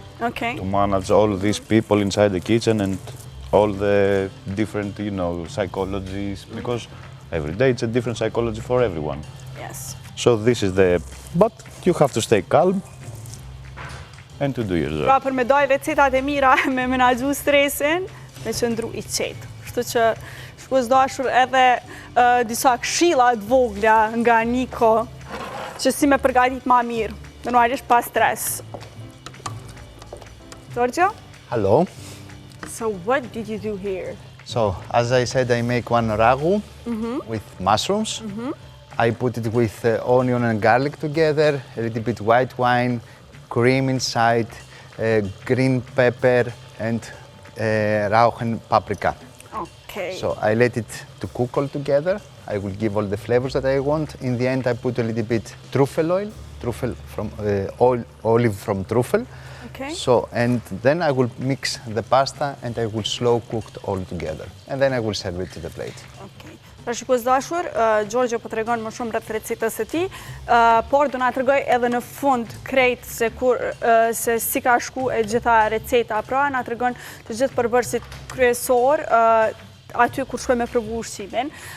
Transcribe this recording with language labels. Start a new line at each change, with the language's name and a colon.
English: Okay. to manage all these people inside the kitchen and all the different, psychologies, because every day it's a different psychology for everyone. Yes. So this is but you have to stay calm and to do your job.
Albanian: Pra për me daj recetat e mira me menaxhu stresin, me qëndru i qetë. Kështu që shkues dashur edhe disa këshilla të vogla nga Niko që si me përgatit ma mirë, normalisht pa stres.
English: Giorgio? Hello. So what did you do here? So, as I said, I make one ragu with mushrooms. I put it with onion and garlic together, a little bit white wine, cream inside, green pepper, and rauchen paprika. Okay. So I let it to cook all together. I will give all the flavors that I want. In the end, I put a little bit truffle oil, olive from truffle. Okay. So, and then I will mix the pasta and I will slow cooked all together. And then I will serve it to the plate. Okay.
Albanian: Pra shikues dashur, Gjorgjo po tregon më shumë rreth recetës së tij, por do na tregoj edhe në fund krejt se si ka shku e gjitha receta. Pra na tregon të gjithë përbërësit kryesor aty kur shkoj me provu ushqimin.